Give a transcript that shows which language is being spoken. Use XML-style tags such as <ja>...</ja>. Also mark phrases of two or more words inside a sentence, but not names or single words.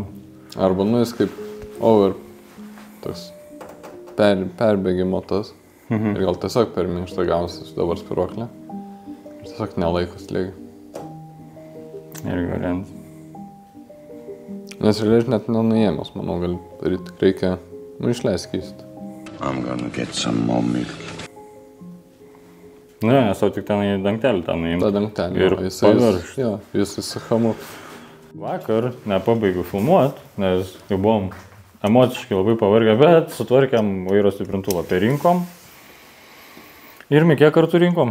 <lt>Arba nu jis kaip over. Toks perbėgimo tas. Ir gal tiesiog per minkštą gausis dabar spiruoklė. Ir tiesiog nelaiko slėgio. Irgi variantas. Nes realiai net nenuėmęs, manau, gali daryti, tik reikia, išleisti keisti.</lt> <en>I'm gonna get some more milk.</en> <lt>Ne, nes tau tik ten į dangtelį tą nuimti. Ta dangtelį. Ir paviršti. Jo, jis įsihamu. Vakar nepabaigiau filmuot, nes jau buvom emociškai labai pavargę, bet sutvarkėm vairo stiprintuvą. Rinkom. Ir kiek kartų rinkom?</lt>